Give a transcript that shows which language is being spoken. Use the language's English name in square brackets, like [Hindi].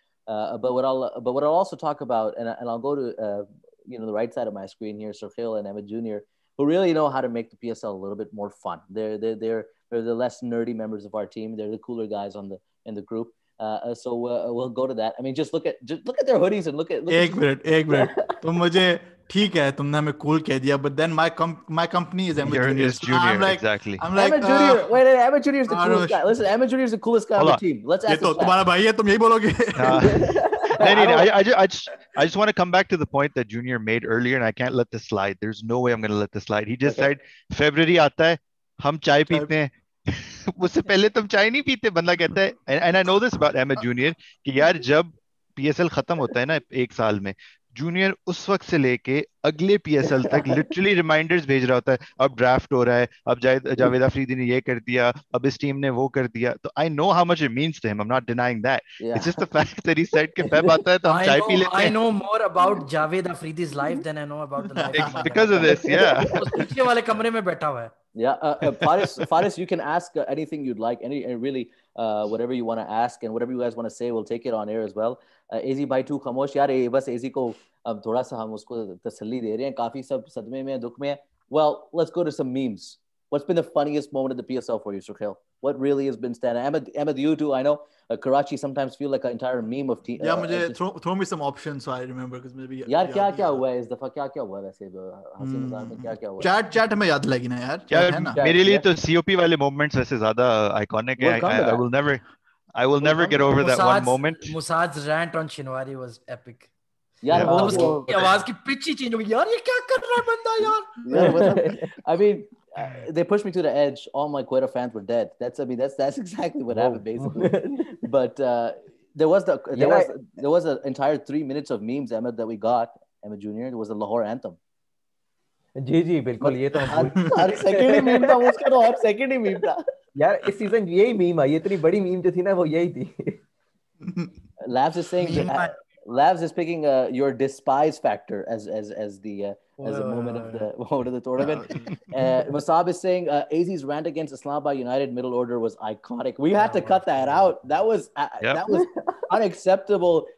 [English] But what I'll also talk about, and I'll go to the right side of my screen here, Sohail and Ahmed Jr., who really know how to make the PSL a little bit more fun. They're the less nerdy members of our team. They're the cooler guys in the group. So we'll go to that. I mean, just look at their hoodies and look at. [Hindi] एक minute तुम मुझे ठीक है, तुमने हमें cool कह दिया, [English] but then my company is Ahmed Junior. Is Junior, I'm like, exactly. I'm like, Ahmed Junior. Wait, Ahmed Junior is the coolest guy. Listen, Ahmed Junior is the coolest guy on the team. Let's ask. [Hindi] ये तो तुम्हारा भाई है, तुम यही बोलोगे? [English] I just want to come back to the point that Junior made earlier, and I can't let this slide. There's no way I'm going to let this slide. He just said, February [Hindi] आता है, हम चाय पीते हैं. उससे पहले तुम चाय नहीं पीते, बंदा कहता है. [English] And I know this about Ahmed Junior [Hindi] कि यार जब PSL खत्म होता है ना 1 साल में, जूनियर उस वक्त से लेके अगले PSL तक लिटरली रिमाइंडर्स भेज रहा होता है. अब ड्राफ्ट हो रहा है, अब जावेद अफरीदी ने ये कर दिया, अब इस टीम ने वो कर दिया. [English] तो I know how much it means to him. I'm not denying that. Yeah. It's just the fact that he said [Hindi] कि फेब आता है तो हम चाय पी लेते हैं. [English] I know more about Javed Afridi's life than I know about the life of my because of this, yeah. [Hindi] वो पीछे वाले कमरे में बैठा हुआ है. [English] Yeah, Faris, you can ask anything you'd like, really whatever you want to ask and whatever you guys want to say, we'll take it on air as well. [Hindi] AZ भाई तू खामोश यार, बस AZ को अब थोड़ा सा हम उसको तसल्ली दे रहे हैं, काफी सब सदमे में दुख में. [English] Well, let's go to some memes. What's been the funniest moment of the PSL for you, Suhail? What really has been standing? Ahmed, you too. I know Karachi sometimes feel like an entire meme of team. Yeah, मुझे throw me some options so I remember, because maybe [Hindi] यार क्या हुआ है इस दफा, क्या हुआ वैसे हंसी मजाक में क्या हुआ? Chat हमें याद लगी ना यार. यार मेरे लिए तो COP वाले moments वैसे ज्यादा iconic है. [English] I will never get over that one moment. Musad's rant on Shinwari was epic. [Hindi] यार वो उसकी आवाज की पिच ही चेंज हो गई. यार ये क्या कर रहा है बंदा यार? [English] I mean, they pushed me to the edge. All my Quetta fans were dead. That's exactly what happened basically. But there was an entire 3 minutes of memes, Ahmed, that we got. Ahmed Junior. It was the Lahore anthem. [Hindi] जी बिल्कुल, ये तो हर second ही meme था उसका, तो हर second ही meme था यार. इस season यही मीम आई, इतनी बड़ी मीम जो थी ना वो यही थी. [English] Labs is saying Labs is picking your despise factor as the moment of the tournament. Masab is saying AZ's rant against Islamabad United middle order was iconic. We had to cut that out. That was unacceptable.